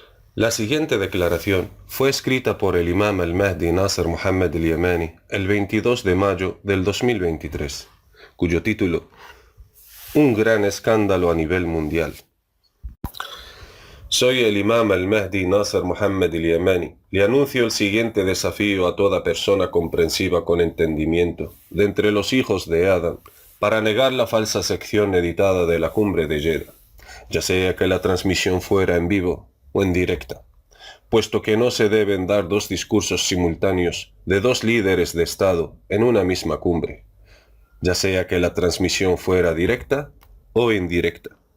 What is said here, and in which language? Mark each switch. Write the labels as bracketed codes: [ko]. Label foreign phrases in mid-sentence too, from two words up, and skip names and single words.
[es] La siguiente declaración fue escrita por el imam al-Mahdi Nasser Muhammad al-Yamani el 22 de mayo del 2023, cuyo título: Un gran escándalo a nivel mundial. Soy el imam al-Mahdi Nasser Muhammad al-Yamani. Le anuncio el siguiente desafío a toda persona comprensiva con entendimiento, de entre los hijos de Adán, para negar la falsa sección editada de la cumbre de Jeddah, ya sea que la transmisión fuera en vivo o en directa, puesto que no se deben dar dos discursos simultáneos de dos líderes de Estado en una misma cumbre, ya sea que la transmisión fuera directa o indirecta.